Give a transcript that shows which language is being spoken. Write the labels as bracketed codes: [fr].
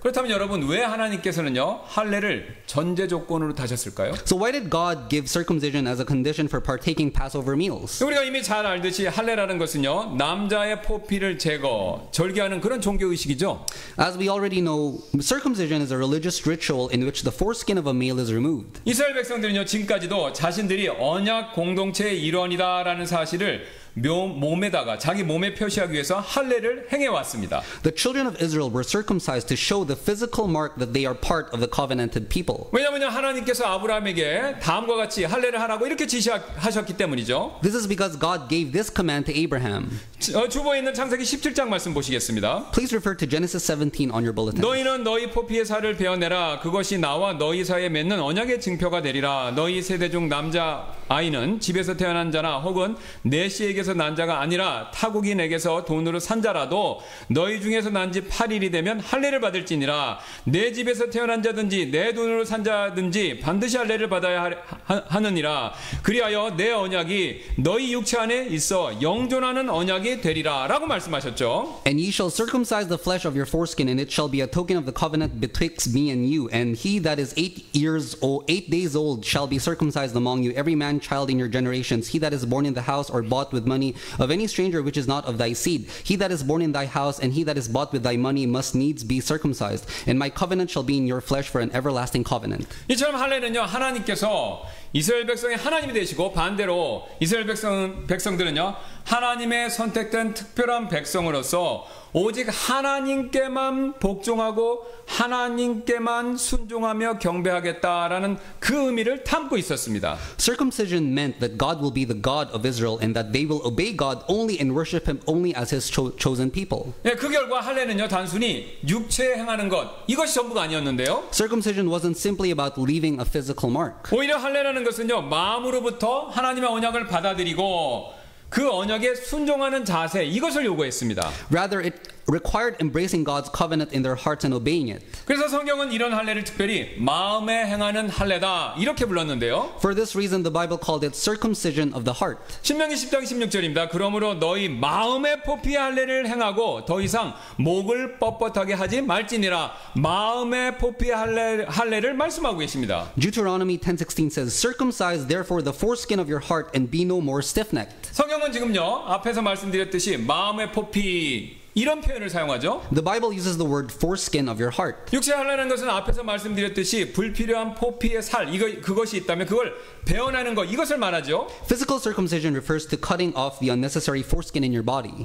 [ko] 그렇다면 여러분 왜 하나님께서는요 할례를 전제 조건으로 다셨을까요? [en] So why did God give circumcision as a condition for partaking Passover meals? [ko] 우리가 이미 잘 알듯이 할례라는 것은요 남자의 포피를 제거, 절개하는 그런 종교 의식이죠. [en] As we already know, circumcision is a religious ritual in which the foreskin of a male is removed. [ko] 이스라엘 백성들은요 지금까지도 자신들이 언약 공동체의 일원이다라는 사실을 몸에다가 자기 몸에 표시하기 위해서 할례를 행해왔습니다. [en] The children of Israel were circumcised to show the physical mark that they are part of the covenanted people. [ko] 왜냐하면 하나님께서 아브라함에게 다음과 같이 할례를 하라고 이렇게 지시하셨기 때문이죠. [en] This is because God gave this command to Abraham. [ko] 주보에 있는 창세기 17장 말씀 보시겠습니다. [en] Please refer to Genesis 17 on your bulletin. [ko] 너희는 너희 포피의 살을 베어내라. 그것이 나와 너희 사이에 맺는 언약의 증표가 되리라. 너희 세대 중 남자 아이는 집에서 태어난 자나 혹은 내 씨에게서 난 자가 아니라 타국인에게서 돈으로 산 자라도 너희 중에서 난 지 8일이 되면 할례를 받을지니라. 내 집에서 태어난 자든지 내 돈으로 산 자든지 반드시 할례를 받아야 하느니라. 그리하여 내 언약이 너희 육체 안에 있어 영존하는 언약이 되리라 라고 말씀하셨죠. [en] And ye shall circumcise the flesh of your foreskin, and it shall be a token of the covenant betwixt me and you. And he that is 8 days old shall be circumcised among you, every man child in your generations, he that is born in the house or bought with money of any stranger which is not of thy seed. He that is born in thy house and he that is bought with thy money must needs be circumcised. And my covenant shall be in your flesh for an everlasting covenant. [ko] 이처럼 할례는요 하나님께서 이스라엘 백성의 하나님이 되시고 반대로 이스라엘 백성들은요 하나님의 선택된 특별한 백성으로서 오직 하나님께만 복종하고 하나님께만 순종하며 경배하겠다라는 그 의미를 담고 있었습니다. [en] Circumcision meant that God will be the God of Israel and that they will obey God only and worship Him only as His chosen people. [ko] 예, 그 결과 할례는요 단순히 육체에 행하는 것 이것이 전부가 아니었는데요. [en] Circumcision wasn't simply about leaving a physical mark. [ko] 오히려 할례라는 것은요 마음으로부터 하나님의 언약을 받아들이고 그 언약에 순종하는 자세 이것을 요구했습니다. [en] Rather, it required embracing God's covenant in their hearts and obeying it. [ko] 그래서 성경은 이런 할례를 특별히 마음에 행하는 할례다 이렇게 불렀는데요. [en] For this reason, the Bible called it circumcision of the heart. [ko] 신명기 10장 16절입니다. 그러므로 너희 마음의 포피 할례를 행하고 더 이상 목을 뻣뻣하게 하지 말지니라. 마음의 포피 할례를 말씀하고 계십니다. [en] Deuteronomy 10:16 says, "Circumcise therefore the foreskin of your heart and be no more stiff-necked." [ko] 성경은 지금요 앞에서 말씀드렸듯이 마음의 포피 이런 표현을 사용하죠. [en] The Bible uses the word foreskin of your heart. [ko] 육체 할례라는 것은 앞에서 말씀드렸듯이 불필요한 포피의 살 그것이 있다면 그걸 베어내는 것 이것을 말하죠. [en] Physical circumcision refers to cutting off the unnecessary foreskin in your body.